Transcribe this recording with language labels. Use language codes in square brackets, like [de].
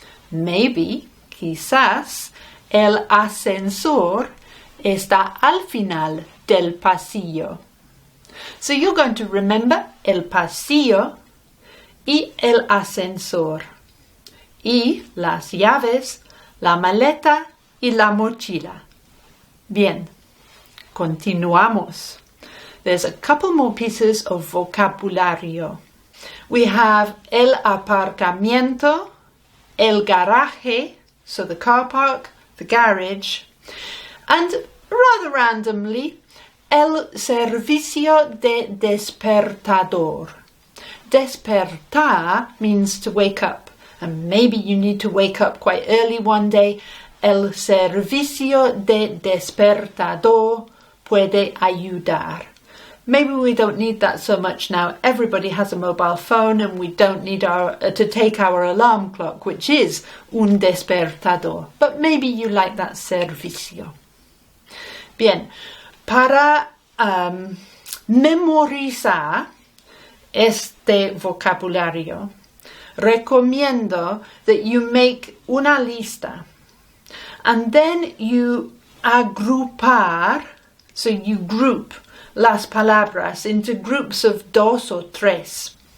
[es] Maybe, quizás, el ascensor está al final del pasillo. [en] So you're going to remember [es] el pasillo y el ascensor. Y las llaves, la maleta y la mochila. Bien, continuamos. [en] There's a couple more pieces of vocabulario. We have [es] el aparcamiento, el garaje, [en] so the car park, the garage, and rather randomly, [es] el servicio de despertador. [en] Despertar means to wake up, and maybe you need to wake up quite early one day. [es] El servicio de despertador puede ayudar. [en] Maybe we don't need that so much now. Everybody has a mobile phone and we don't need to take our alarm clock, which is un despertador. But maybe you like that servicio. [es] Bien, para memorizar este vocabulario, recomiendo [en] that you make una lista and then you agrupar, so you group las palabras into groups of dos or tres.